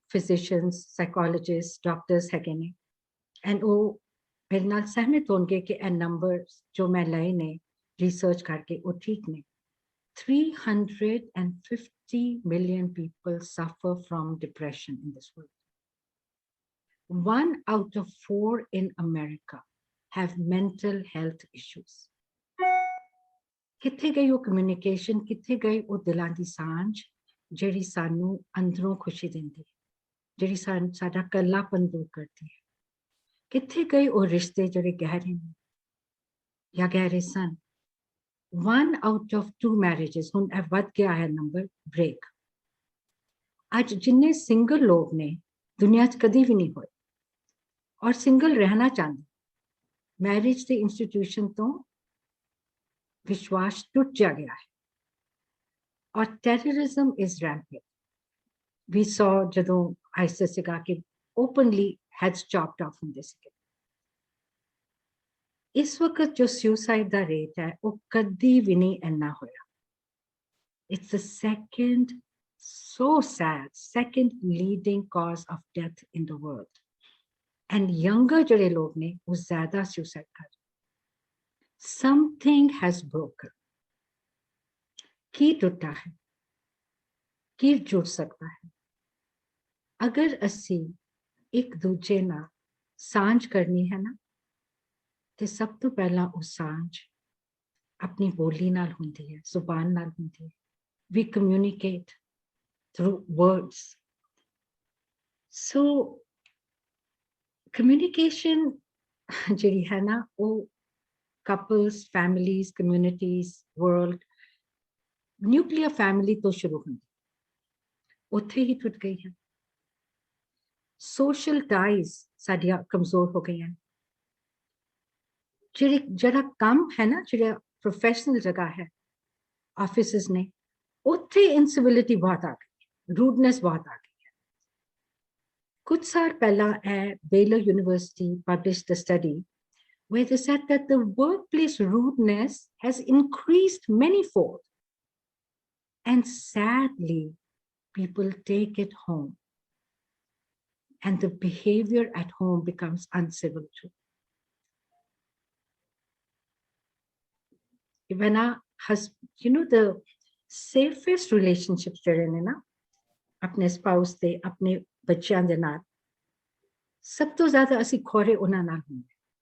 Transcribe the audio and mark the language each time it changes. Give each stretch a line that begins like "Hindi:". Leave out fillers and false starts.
Punjabi: Physicians, psychologist, doctors ਹੈਗੇ ਨੇ, and ਉਹ ਮੇਰੇ ਨਾਲ ਸਹਿਮਤ ਹੋਣਗੇ ਕਿ ਇਹ ਨੰਬਰਸ ਜੋ ਮੈਂ ਲਏ ਨੇ ਰਿਸਰਚ ਕਰਕੇ ਉਹ ਠੀਕ ਨੇ।
English: 350 million people suffer from depression in this world. 1 out of 4 in America have mental health issues.
Punjabi: ਕਿੱਥੇ ਗਈ ਉਹ ਕਮਿਊਨੀਕੇਸ਼ਨ, ਕਿੱਥੇ ਗਈ ਉਹ ਦਿਲਾਂ ਦੀ ਸਾਂਝ ਜਿਹੜੀ ਸਾਨੂੰ ਅੰਦਰੋਂ ਖੁਸ਼ੀ ਦਿੰਦੀ ਹੈ, ਜਿਹੜੀ ਸਾਡਾ ਇਕੱਲਾਪਨ ਦੂਰ ਕਰਦੀ ਹੈ? ਕਿੱਥੇ ਗਏ ਉਹ ਰਿਸ਼ਤੇ ਜਿਹੜੇ ਗਹਿਰੇ ਨੇ ਜਾਂ ਗਹਿਰੇ ਸਨ?
English: 1 out of 2 marriages,
Punjabi: ਹੁਣ ਇਹ ਵੱਧ ਗਿਆ ਹੈ ਨੰਬਰ, ਬ੍ਰੇਕ। ਅੱਜ ਜਿੰਨੇ ਸਿੰਗਲ ਲੋਕ ਨੇ ਦੁਨੀਆ 'ਚ ਕਦੀ ਵੀ ਨਹੀਂ ਹੋਏ ਔਰ ਸਿੰਗਲ ਰਹਿਣਾ ਚਾਹੁੰਦੇ, ਮੈਰਿਜ ਦੇ ਇੰਸਟੀਟਿਊਸ਼ਨ ਤੋਂ ਵਿਸ਼ਵਾਸ ਟੁੱਟ ਜਾ ਗਿਆ ਹੈ ਔਰ
English: Terrorism is rampant. We saw
Punjabi: ਜਦੋਂ ਆਈਸਿਸ ਸੀਗਾ ਕਿ
English: openly heads chopped off
Punjabi: ਹੁੰਦੇ ਸੀਗੇ। ਇਸ ਵਕਤ ਜੋ ਸੁਸਾਈਡ ਦਾ ਰੇਟ ਹੈ ਉਹ ਕਦੀ ਵੀ ਨਹੀਂ ਇੰਨਾ ਹੋਇਆ।
English: It's the second, so sad, second leading cause of death in the world. And younger
Punjabi: ਜਿਹੜੇ ਲੋਕ ਨੇ ਉਹ ਜ਼ਿਆਦਾ ਸੁਸਾਈਡ ਕਰ ਰਹੇ।
English: Something has broken.
Punjabi: ਕੀ ਟੁੱਟਾ ਹੈ? ਕੀ ਜੁੜ ਸਕਦਾ ਹੈ? ਅਗਰ ਅਸੀਂ ਇੱਕ ਦੂਜੇ ਨਾਲ ਸਾਂਝ ਕਰਨੀ ਹੈ ਨਾ, ਤੇ ਸਭ ਤੋਂ ਪਹਿਲਾਂ ਉਹ ਸਾਂਝ ਆਪਣੀ ਬੋਲੀ ਨਾਲ ਹੁੰਦੀ ਹੈ, ਜ਼ੁਬਾਨ ਨਾਲ ਹੁੰਦੀ ਹੈ।
English: We communicate through words. So communication
Punjabi: ਜਿਹੜੀ ਹੈ ਨਾ ਉਹ
English: couples, families, communities, world, nuclear family
Punjabi: ਤੋਂ ਸ਼ੁਰੂ ਹੁੰਦੀ, ਉੱਥੇ ਹੀ ਟੁੱਟ ਗਈ ਹੈ।
English: social ties
Punjabi: ਸਾਡੀਆਂ ਕਮਜ਼ੋਰ ਹੋ ਗਈਆਂ। ਜਿਹੜਾ ਕੰਮ ਹੈ ਨਾ, ਜਿਹੜਾ ਪ੍ਰੋਫੈਸ਼ਨਲ ਜਗ੍ਹਾ ਹੈ, ਆਫਿਸਿਸ ਨੇ, ਉੱਥੇ ਇਨਸਿਵਿਲਿਟੀ ਬਹੁਤ ਆ ਗਈ, ਰੂਡਨੈਸ ਬਹੁਤ ਆ ਗਈ ਹੈ। ਕੁਝ ਸਾਲ ਪਹਿਲਾਂ
English: Baylor University published a study where they said that the workplace rudeness has increased manyfold. And sadly, people take it home. And the behavior at home becomes uncivil too. When the safest relationships
Punjabi: ਜਿਹੜੇ ਨੇ ਨਾ ਆਪਣੇ spouse ਦੇ, ਆਪਣੇ ਬੱਚਿਆਂ ਦੇ ਨਾਲ, ਸਭ ਤੋਂ ਜ਼ਿਆਦਾ ਅਸੀਂ ਖੋਰੇ ਉਹਨਾਂ ਨਾਲ ਹੁੰਦੇ।